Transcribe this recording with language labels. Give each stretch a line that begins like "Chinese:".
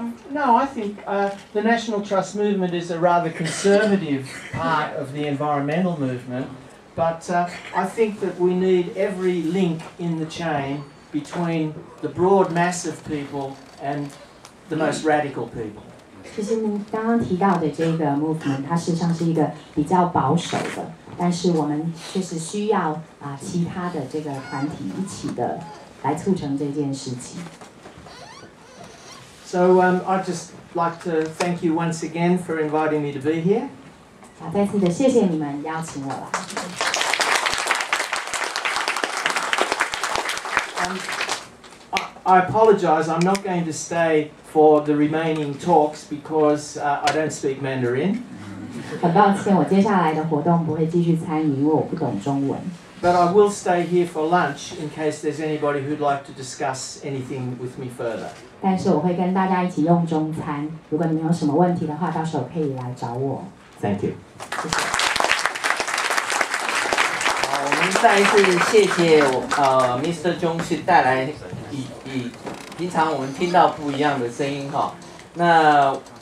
English: No, I think the National Trust movement is a rather conservative part of the environmental movement, but I think that we need every link in the chain between the broad mass of people and the most radical people.
Chinese: 其实您刚刚提到的这个 movement， 它事实上是一个比较保守的，但是我们确实需要其他的这个团体一起的来促成这件事情。
English: So I'd just like to thank you once again for inviting me to be here.
Chinese: 再次的谢谢你们邀请我来。
English: I apologize, I'm not going to stay for the remaining talks because I don't speak Mandarin.
Chinese: 很抱歉，我接下来的活动不会继续参与，因为我不懂中文。
English: But I will stay here for lunch in case there's anybody who'd like to discuss anything with me further.
Chinese: 但是我会跟大家一起用中餐，如果你们有什么问题的话，到时候可以来找我。
English: Thank you.
Chinese: 谢谢。好，我们再一次谢谢Mr. 钟是带来以平常我们听到不一样的声音哈。那